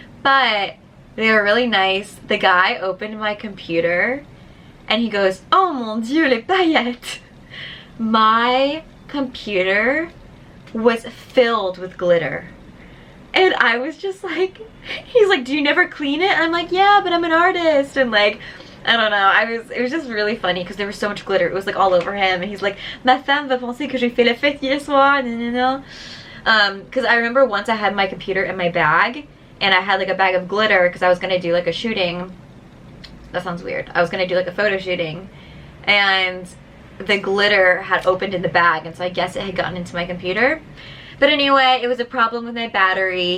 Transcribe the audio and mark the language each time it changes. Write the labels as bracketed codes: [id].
[en] But they were really nice. The guy opened my computer and he goes, [fr] oh mon dieu, les paillettes. [en] My computer was filled with glitter. And I was just like, he's like, do you never clean it? And I'm like, yeah, but I'm an artist. And like, I don't know, it was just really funny because there was so much glitter. It was like all over him. And he's like, [fr] ma femme va penser que j'ai fait la fête hier soir. [en] Because I remember once I had my computer in my bag and I had like a bag of glitter because I was going to do like a shooting. That sounds weird. I was going to do like a photo shooting. And the glitter had opened in the bag. And so I guess it had gotten into my computer. But anyway, it was a problem with my battery.